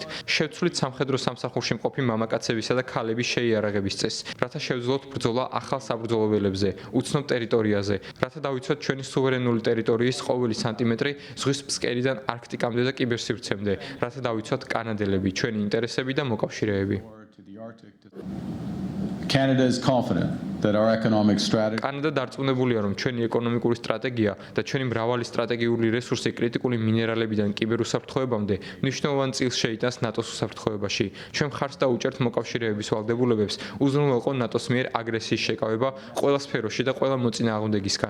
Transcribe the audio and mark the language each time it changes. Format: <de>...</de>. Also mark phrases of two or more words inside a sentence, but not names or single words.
<ka>შევცვლით სამხედრო სამსახურში მყოფი მამაკაცებისა და ქალების შეიარაღების წესს, რათა შევძლოთ ბრძოლა ახალ საბრძოლო ველებზე, უცნობ ტერიტორიაზე, რათა დავიცვათ ჩვენი სუვერენული ტერიტორიის ყოველი სანტიმეტრი ზღვის ფსკერიდან არქტიკამდე და კიბერსივრცემდე, რათა დავიცვათ კანადელები, ჩვენი ინტერესები და მოკავშირეები.</ka> <en>Canada is confident that our economic strategy</en> <ka>კანადა დარწმუნებულია, რომ ჩვენი ეკონომიკური სტრატეგია და ჩვენი მრავალი სტრატეგიული რესურსი კრიტიკული მინერალებიდან კიბერუსაფრთხოებამდე მნიშვნელოვან წილს შეიტანს ნატოს უსაფრთხოებაში. ჩვენ მხარს დაუჭერთ მოკავშირეების ვალდებულებებს უზრუნველყო ნატოს მიერ აგრესიის შეკავება ყველა სფეროში და ყველა მოწინააღმდეგისგან.</ka>